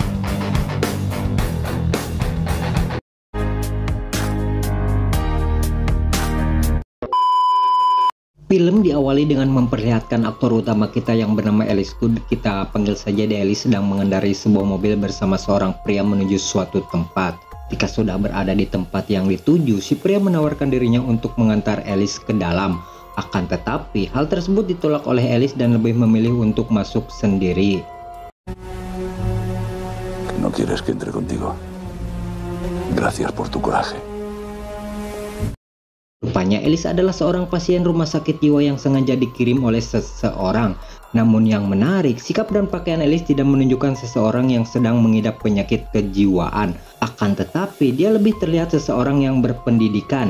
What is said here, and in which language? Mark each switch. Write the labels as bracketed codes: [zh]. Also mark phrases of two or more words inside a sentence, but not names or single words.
[id] Film diawali dengan memperlihatkan aktor utama kita yang bernama Ellis Good, kita panggil saja dia Ellis, sedang mengendarai sebuah mobil bersama seorang pria menuju suatu tempat. Ketika sudah berada di tempat yang dituju, si pria menawarkan dirinya untuk mengantar Ellis ke dalam. Akan tetapi, hal tersebut ditolak oleh Ellis dan lebih memilih untuk masuk sendiri. [es] No quieres que entre contigo. Gracias por tu coraje. [id] Rupanya Ellis adalah seorang pasien rumah sakit jiwa yang sengaja dikirim oleh seseorang. Namun yang menarik, sikap dan pakaian Ellis tidak menunjukkan seseorang yang sedang mengidap penyakit kejiwaan. Akan tetapi dia lebih terlihat seseorang yang berpendidikan.